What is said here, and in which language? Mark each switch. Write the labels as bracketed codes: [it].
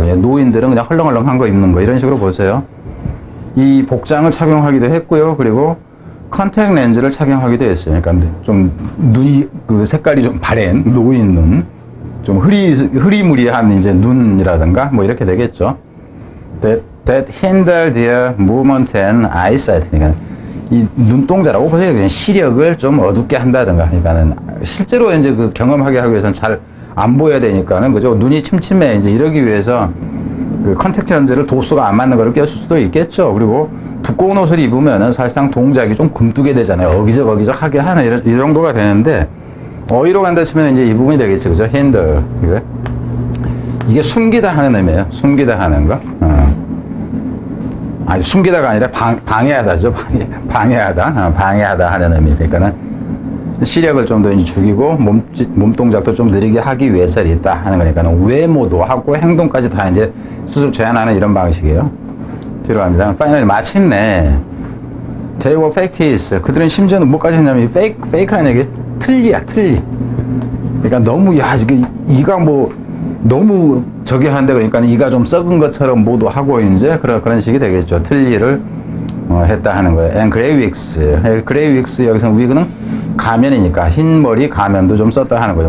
[ko] 그냥 노인들은 그냥 헐렁헐렁한 거 입는 거. 이런 식으로 보세요. 이 복장을 착용하기도 했고요. 그리고 컨택 렌즈를 착용하기도 했어요. 그러니까 좀 눈이, 색깔이 좀 바랜 노인 눈. 좀 흐리무리한 이제 눈이라든가 뭐 이렇게 되겠죠. [en] That hinder their movement and eyesight. [ko] 그러니까 이 눈동자라고 보세요. 그냥 시력을 좀 어둡게 한다든가. 그러니까는 실제로 이제 경험하게 하기 위해서는 잘 안 보여야 되니까는 그죠. 눈이 침침해 이제 이러기 위해서 컨택트 렌즈를 도수가 안 맞는 거를 꼈을 수도 있겠죠. 그리고 두꺼운 옷을 입으면은 사실상 동작이 좀 굼뜨게 되잖아요. 어기적어기적 하게 하는 이 정도가 되는데. 어휘로 간다 치면 이제 이 부분이 되겠죠. 그죠? hinder. 이게 숨기다 하는 의미예요. 숨기다 하는 거. 아니, 숨기다가 아니라 방해하다죠. 방해하다. 방해하다 하는 의미. 그러니까는 시력을 좀 더 죽이고 몸동작도 좀 느리게 하기 위해서 있다 하는 거니까는 외모도 하고 행동까지 다 이제 스스로 제한하는 이런 방식이에요. 뒤로 갑니다. [en] 파이널리 [ko] 마침내 [en] they were facts. [ko] 그들은 심지어는 뭐까지 했냐면 fake라는 얘기 틀리야, 틀리. 그러니까 너무, 이가 뭐, 너무 저기 한데, 그러니까 이가 좀 썩은 것처럼 모두 하고, 이제, 그런 식이 되겠죠. 틀리를 했다 하는 거예요. [en] and grey wigs. grey wigs, [ko] 여기서 wig는 가면이니까, 흰 머리 가면도 좀 썼다 하는 거죠.